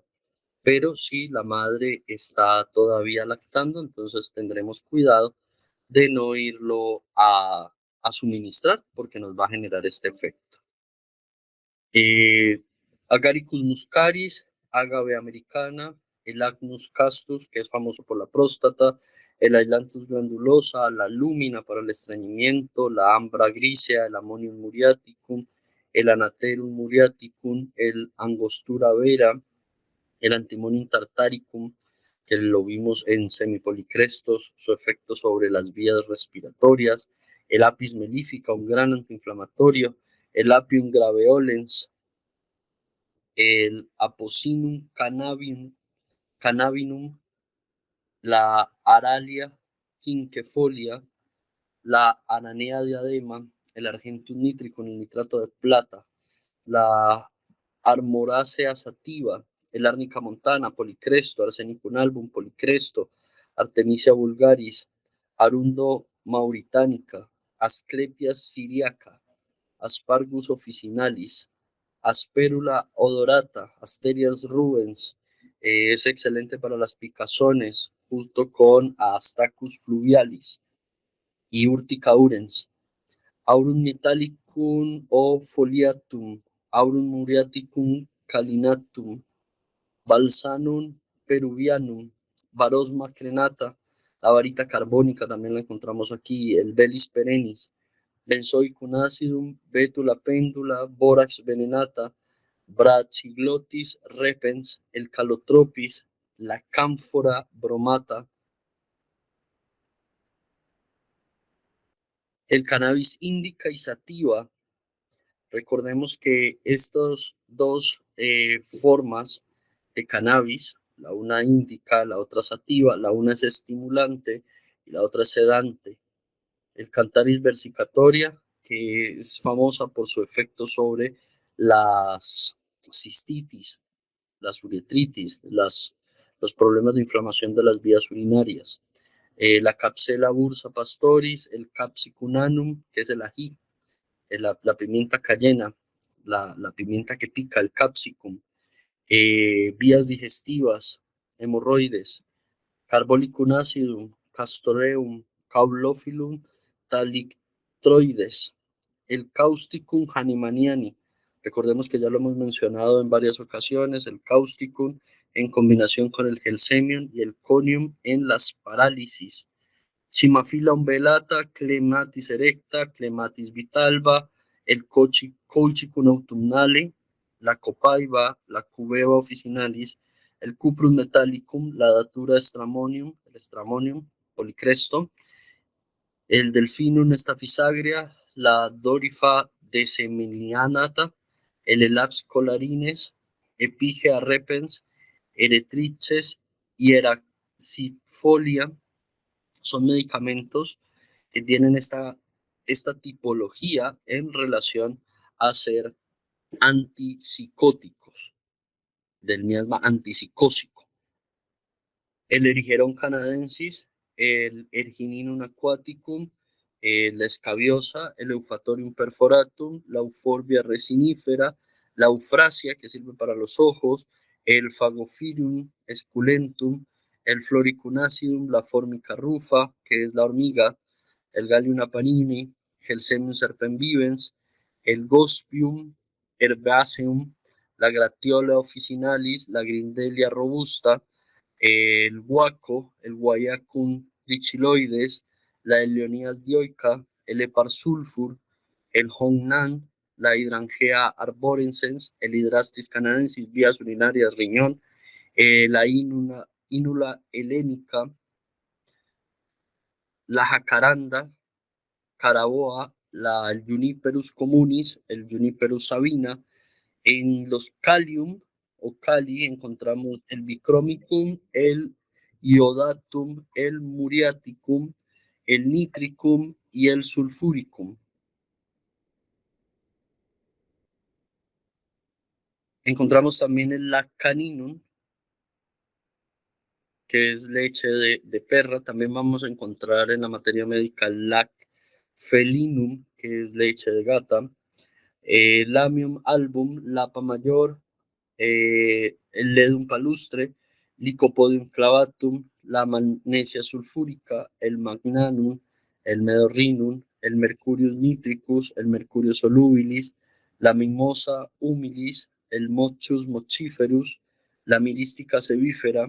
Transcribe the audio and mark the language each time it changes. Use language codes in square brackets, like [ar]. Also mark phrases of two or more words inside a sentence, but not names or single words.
[es] Pero si la madre está todavía lactando, entonces tendremos cuidado de no irlo a suministrar porque nos va a generar este efecto. Agaricus muscaris, agave americana, el Agnus castus, que es famoso por la próstata, el Ailanthus glandulosa, la lumina para el estreñimiento, la ambra grisea, el Ammonium muriaticum, el Anaterum muriaticum, el Angostura vera, el Antimonium tartaricum, que lo vimos en semipolicrestos, su efecto sobre las vías respiratorias, el Apis mellifica, un gran antiinflamatorio, el Apium graveolens, el Apocinum cannabinum, la Aralia quinquefolia, la Aranea diadema, el Argentum nitricum, el nitrato de plata, la Armoracea sativa, el Árnica montana, policresto, Arsenicum album, policresto, Artemisia vulgaris, Arundo mauritanica, Asclepias syriaca, Aspargus officinalis, Asperula odorata, Asterias rubens, es excelente para las picazones, junto con Astacus fluvialis y Urtica urens. Aurum metallicum o foliatum, Aurum muriaticum calinatum, Balsanum peruvianum, Varosma crenata, la varita carbónica también la encontramos aquí, el Belis perennis, Benzoicum acidum, Betula pendula, Borax venenata, Brachyglottis repens, el Calotropis, la Cámfora bromata, el Cannabis indica y sativa, Recordemos que estas dos formas de cannabis, la una indica, la otra sativa, la una es estimulante y la otra es sedante. El Cantaris versificatoria, que es famosa por su efecto sobre las cistitis, las uretritis, los problemas de inflamación de las vías urinarias. La Capsela bursa pastoris, el Capsicum annuum, que es el ají, la pimienta cayena, la pimienta que pica, el capsicum, vías digestivas, hemorroides, Carbolicum acidum, Castoreum, Caulophyllum talictroides, el Causticum hahnemanniani. Recordemos que ya lo hemos mencionado en varias ocasiones, el Causticum en combinación con el Gelsemium y el Conium en las parálisis. Chimafila umbellata, Clematis erecta, Clematis vitalva, el Colchicum autumnale, la copaiba, la Cubeba officinalis, el Cuprus metallicum, la Datura stramonium, el Stramonium policresto, el Delphinum staphysagra, la Dorifa decemilianata, el Elaps colarines, Epigea repens, Eretriches y Eracifolia. Son medicamentos que tienen esta tipología en relación a ser antipsicóticos, del miasma antipsicósico. El Erigeron canadensis, el Ergininum aquaticum, la escabiosa, el Eufatorium perforatum, la Euphorbia resinífera, la Eufrasia, que sirve para los ojos, el Phagophilum esculentum, el Floricum acidum, la Formica rufa, que es la hormiga, el Gallium apaninii, Gelsemium serpenvivens, el Gospium herbaceum, la Gratiola officinalis, la Grindelia robusta, el guaco, el Guayacum trichiloides, la Elionías dioica, el Epar sulfur, el Hongnan, la Hydrangea arborescens, el Hydrastis canadensis, vías urinarias, riñón, la Inula helénica, la jacaranda, caraboa, el Juniperus communis, el Juniperus sabina. En los Calium o Cali encontramos el Bicromicum, el Iodatum, el Muriaticum, el Nitricum y el Sulfuricum. Encontramos también el Laccaninum, que es leche de perra. También vamos a encontrar en la materia médica el Lacfelinum, que es leche de gata. Lamium album, Lapa mayor, el Ledum palustre, Lycopodium clavatum, la magnesia sulfúrica, el magnanum, el medorrinum, el mercurius nitricus, el mercurio solubilis, la mimosa humilis, el mochus mochiferus, la mirística sebífera.